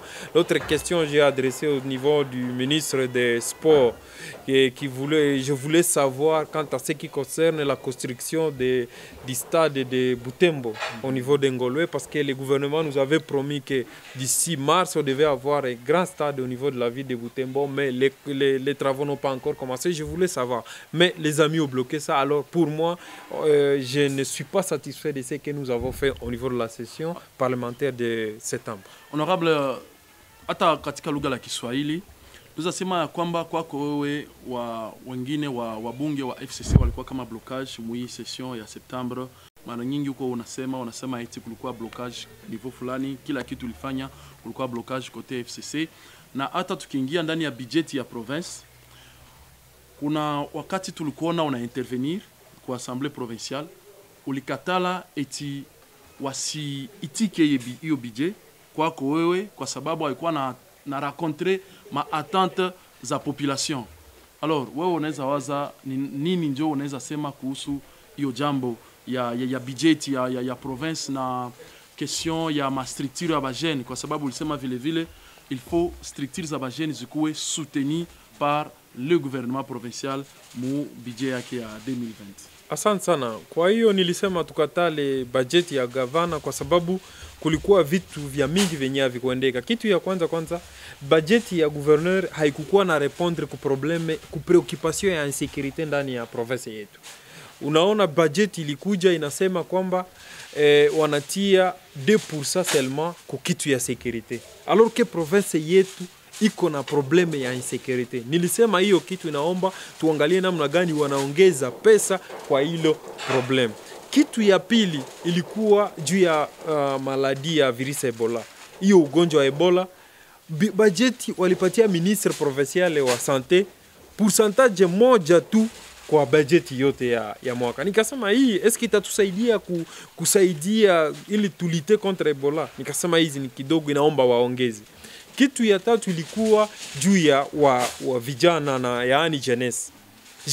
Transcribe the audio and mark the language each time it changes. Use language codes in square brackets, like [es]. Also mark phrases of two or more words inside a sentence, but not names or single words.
[fr] L'autre question j'ai adressée au niveau du ministre des Sports, je voulais savoir quant à ce qui concerne la construction du stade de Butembo au niveau d'Engolwe, parce que le gouvernement nous avait promis que d'ici mars on devait avoir un grand stade au niveau de la ville de Butembo, mais les travaux n'ont pas encore commencé. Je voulais savoir, mais les amis ont bloqué ça. Alors pour moi, je ne suis pas satisfait de ce que nous avons fait au niveau de la session parlementaire de septembre. Honorable, [sw] hata katika lugha la Kiswahili tunasema ya kwamba kwako wewe wengine wabunge wa FCC walikuwa kama blocage mwi session ya Septembre. Mara nyingi huko unasema eti kulikuwa [fr] blocage niveau [sw] fulani, kila kitu ulifanya kulikuwa blocage kote FCC, na hata tukiingia ndani ya budget ya province kuna wakati tulikuona una intervenir kwa [fr] assemblée provinciale [sw] ulikatala eti wasiitike hiyo budget kwako wewe kwa sababu haikuwa na rencontrer ma attente za population. Alors wewe unaweza waza nini ndio unaweza sema kuhusu hiyo jambo ya budget ya province na question ya ma structure ya bajene, kwa sababu ulisema vile [fr] il faut structure [sw] za bajene zikuwe [fr] soutenu par le gouvernement provincial [sw] mu budget yake ya 2020. Asante sana. Kwa hiyo nilisema tukatale bajeti ya gavana kwa sababu kulikuwa vitu vya mingi venye havikuendeka. Kitu ya kwanza bajeti ya gouverneur haikukuwa na répondre ku preoccupation ya insécurité ndani ya province yetu. Unaona bajeti ilikuja inasema kwamba wanatia 2% seulement ku kitu ya sécurité. [fr] Alors que [sw] province yetu iko na probleme ya insécurité. Nilisema hiyo kitu inaomba tuangalie namna gani wanaongeza pesa kwa hilo problem. Kitu ya pili ilikuwa juu ya maladi ya virusi Ebola. Hiyo ugonjwa wa Ebola, bajeti walipatia [fr] ministre provincial [sw] wa [fr] santé pourcentage [sw] moja tu kwa bajeti yote ya mwaka. Nikasema hii eski itatusaidia kusaidia ili tulite contre Ebola. Nikasema hizi ni kidogo, inaomba waongeze. Kitu ya tatu ilikuwa juu ya wa vijana na yaani jeunesse.